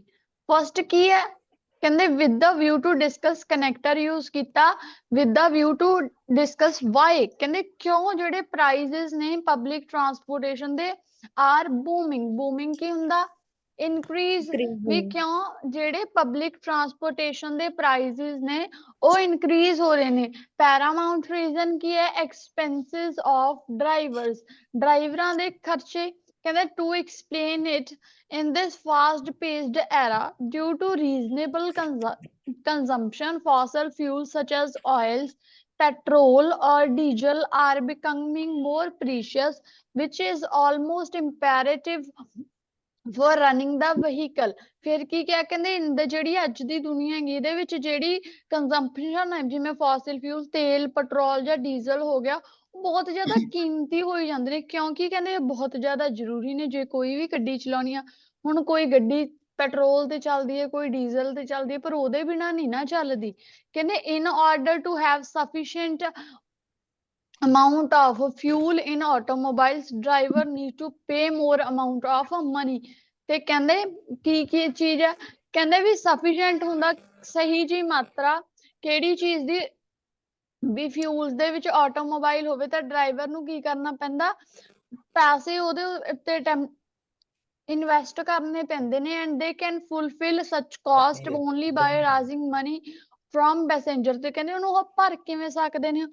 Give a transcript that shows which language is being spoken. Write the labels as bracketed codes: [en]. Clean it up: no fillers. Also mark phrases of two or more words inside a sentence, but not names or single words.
[pa] ਫਸਟ ਕੀ ਹੈ ਕਹਿੰਦੇ [en] with the view to discuss connector use [pa] ਕੀਤਾ [en] with the view to discuss why [pa] ਕਹਿੰਦੇ ਕਿਉਂ ਜਿਹੜੇ ਪ੍ਰਾਈਸਿਸ ਨੇ [en] public transportation [pa] ਦੇ [en] are booming [pa] ਕੀ ਹੁੰਦਾ ਇਨਕਰੀਜ਼ ਵੀ ਕਿਉਂ ਜਿਹੜੇ [en] public transportation [pa] ਦੇ ਪ੍ਰਾਈਸਿਸ ਨੇ ਉਹ ਇਨਕਰੀਜ਼ ਹੋ ਰਹੇ ਨੇ। [en] paramount reason [pa] ਕੀ ਹੈ [en] expenses of drivers [pa] ਦੇ ਖਰਚੇ ਕਹਿੰਦੇ [en] to explain it in this fast paced era due to reasonable consumption fossil fuels such as oils petrol or diesel are becoming more precious which is almost imperative for running the vehicle। [pa] ਫਿਰ ਕੀ ਕਿਹਾ ਕਹਿੰਦੇ ਜਿਹੜੀ ਅੱਜ ਦੀ ਦੁਨੀਆ ਹੈਗੀ ਇਹਦੇ ਵਿੱਚ ਜਿਹੜੀ ਕੰਜ਼ੰਪਸ਼ਨ ਹੈ ਜਿਵੇਂ [en] fossil fuel [pa] ਤੇਲ ਪੈਟਰੋਲ ਜਾਂ ਡੀਜ਼ਲ ਹੋ ਗਿਆ ਬਹੁਤ ਜ਼ਿਆਦਾ ਕੀਮਤੀ ਹੋਈ ਜਾਂਦੇ ਨੇ ਕਿਉਂਕਿ ਕਹਿੰਦੇ ਇਹ ਬਹੁਤ ਜ਼ਿਆਦਾ ਜ਼ਰੂਰੀ ਨੇ ਜੇ ਕੋਈ ਵੀ ਗੱਡੀ ਚਲਾਉਣੀ ਆ। ਹੁਣ ਕੋਈ ਗੱਡੀ ਪੈਟਰੋਲ ਤੇ ਚੱਲਦੀ ਹੈ ਕੋਈ ਡੀਜ਼ਲ ਤੇ ਚੱਲਦੀ ਹੈ ਪਰ ਉਹਦੇ ਬਿਨਾਂ ਨਹੀਂ ਨਾ ਚੱਲਦੀ। ਕਹਿੰਦੇ [en] in order to have sufficient amount of fuel in automobiles driver need to pay more amount of money [pa] ਤੇ ਕਹਿੰਦੇ ਕੀ ਚੀਜ਼ ਹੈ ਕਹਿੰਦੇ ਵੀ sufficient ਹੁੰਦਾ ਸਹੀ ਜੀ ਮਾਤਰਾ ਕਿਹੜੀ ਚੀਜ਼ ਦੀ ਵੀ ਫਿਊਲਸ ਦੇ ਵਿੱਚ ਆਟੋਮੋਬਾਈਲ ਹੋਵੇ ਤਾਂ ਡਰਾਈਵਰ ਨੂੰ ਕੀ ਕਰਨਾ ਪੈਂਦਾ ਪੈਸੇ ਉਹਦੇ ਉੱਤੇ ਇਨਵੈਸਟ ਕਰਨੇ ਪੈਂਦੇ ਨੇ [en] and they can fulfil such cost only by raising money from passenger [pa] ਤੇ ਕਹਿੰਦੇ ਉਹਨੂੰ ਉਹ ਭਰ ਕਿਵੇਂ ਸਕਦੇ ਨੇ।